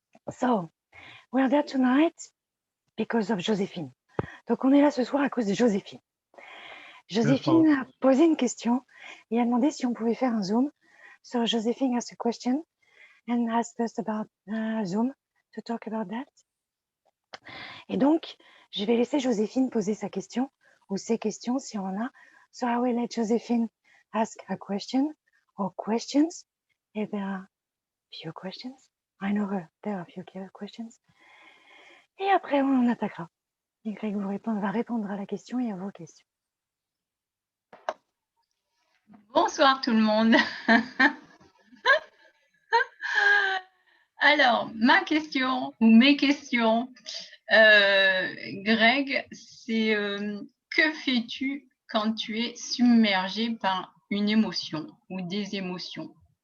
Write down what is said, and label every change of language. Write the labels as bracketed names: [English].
[English] So, we're there tonight because of Joséphine. [French] Donc, on est là ce soir à cause de Joséphine. Joséphine a posé une question et a demandé si on pouvait faire un Zoom. [English] So, Joséphine asked a question and asked us about Zoom to talk about that. [French] Et donc, je vais laisser Joséphine poser sa question ou ses questions si on en a. [English] So, I will let Joséphine ask a question or questions. If there are few questions. I know her. There are few questions. [French] Et après, on en attaquera. Et Greg va répondre à la question et à vos questions. Bonsoir tout le monde. Alors, ma question ou mes questions, Greg, c'est que fais-tu quand tu es submergé par une émotion ou des émotions?